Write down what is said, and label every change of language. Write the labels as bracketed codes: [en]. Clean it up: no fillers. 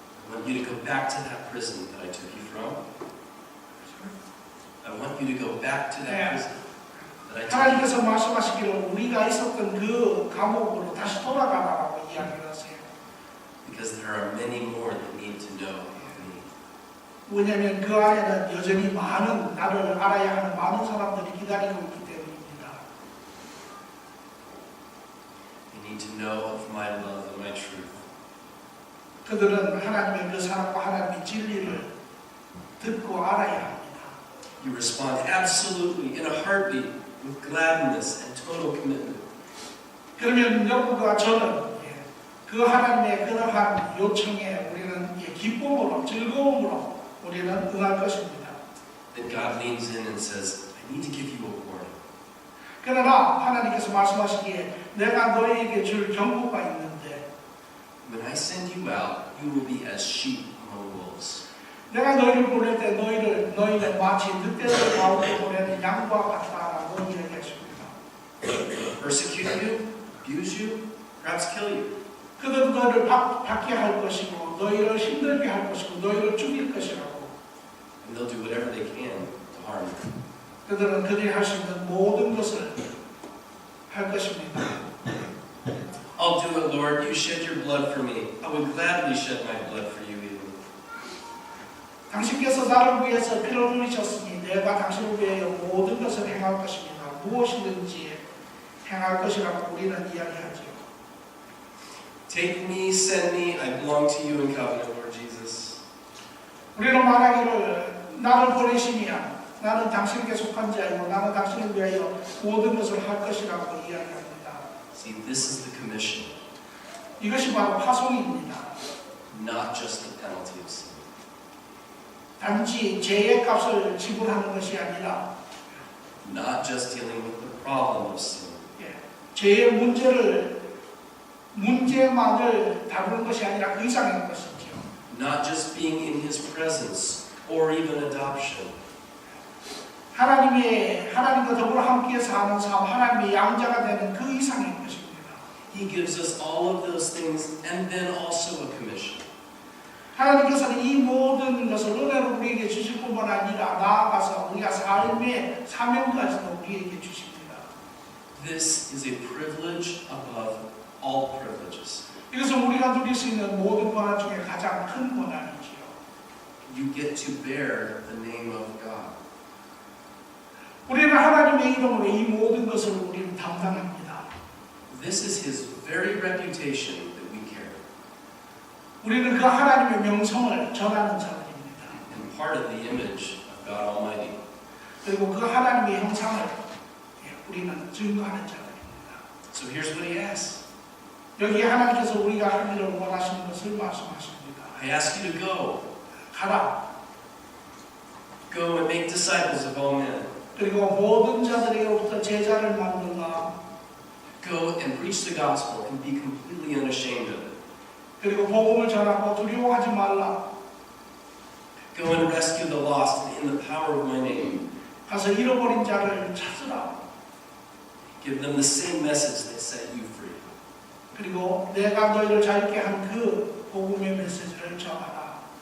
[en] I want you to go back to that prison that I took you from. I want you to go back to that prison that I took you from. [ko] 하나님께서 말씀하시기를 우리가 있었던 그 감옥으로 다시 돌아가라고 이야기를 하세요. [en] Because there are many more that need to know me. [ko] 왜냐하면 그 안에는 여전히 많은 나를 알아야 하는 많은 사람들이 기다리고 있기 때문입니다. [en] They need to know of my love and my truth. [ko] 그들은 하나님의 그 사랑과 하나님의 진리를 듣고 알아야 합니다. [en] You respond absolutely in a heartbeat with gladness and total commitment. [ko] 그러면 여러분과 저는 그 하나님의 그러한 요청에 우리는 기쁨으로 즐거움으로 우리는 응할 것입니다. [en] Then God leans in and says, I need to give you a warning. [ko] 그러나 하나님께서 말씀하시기에 내가 너희에게 줄 경고가 있는데 [en] When I send you out, you will be as sheep among wolves. [ko] 내가 너희를 보낼 때 너희는 마치 늑대들 가운데 보내는 양과 같다라고 이야기하십니다. [en] Persecute you, abuse you, perhaps kill you. [ko] 그들은 너희를 받게 할 것이고 너희를 힘들게 할 것이고 너희를 죽일 것이라고. [en] And they'll do whatever they can to harm you. [ko] 그들은 그들이 할 수 있는 모든 것을 할 것입니다. [en] I'll do it, Lord. You shed your blood for me. I would gladly shed my blood for you even. [ko] 당신께서 나를 위해서 피를 흘리셨으니 내가 당신을 위하여 모든 것을 행할 것입니다. 무엇이든지 행할 것이라고 우리는 이야기하지요. [en] Take me, send me. I belong to you in covenant, Lord Jesus. [ko] 우리는 말하기를 나를 보내시면 나는 당신에게 속한 자이고 나는 당신을 위하여 모든 것을 할 것이라고 이야기합니다. [en] See, this is the commission, [ko] 이것이 바로 파송입니다. [en] not just the penalty of sin. [ko] 단지 죄의 값을 지불하는 것이 아니라 [en] Not just dealing with the problem of sin, [ko] 죄의 문제만을 다루는 것이 아니라 그 이상의 것이죠. [en] not just being in His presence or even adoption. [ko] 하나님과 더불어 함께 사는 삶, 하나님의 양자가 되는 그 이상의 것입니다. [en] He gives us all of those things and then also a commission. [ko] 하나님께서는 이 모든 것을 은혜로 우리에게 주실 뿐만 아니라 나아가서 우리가 삶의 사명까지도 우리에게 주십니다. [en] This is a privilege above all privileges. [ko] 이것은 우리가 누릴 수 있는 모든 권한 중에 가장 큰 권한이지요. [en] You get to bear the name of God. [ko] 우리는 하나님의 이름으로 이 모든 것을 우리는 담당합니다. [en] This is His very reputation that we carry. [ko] 우리는 그 하나님의 명성을 전하는 자들입니다. [en] And part of the image of God Almighty. [ko] 그리고 그 하나님의 형상을 우리는 증거하는 자들입니다. [en] So here's what He asks. [ko] 여기 하나님께서 우리가 하기를 원하시는 것을 말씀하십니다. [en] I ask you to go. [ko] 가라. [en] Go and make disciples of all men. [ko] 그리고 모든 자들에게부터 제자를 만들라. [en] Go and preach the gospel and be completely unashamed of it. [ko] 그리고 복음을 전하고 두려워하지 말라. [en] Go and rescue the lost in the power of my name. [ko] 가서 잃어버린 자를 찾으라. [en] Give them the same message that set you free. [ko] 그리고 내가 너희를 자유케 한 그 복음의 메시지를 전하라.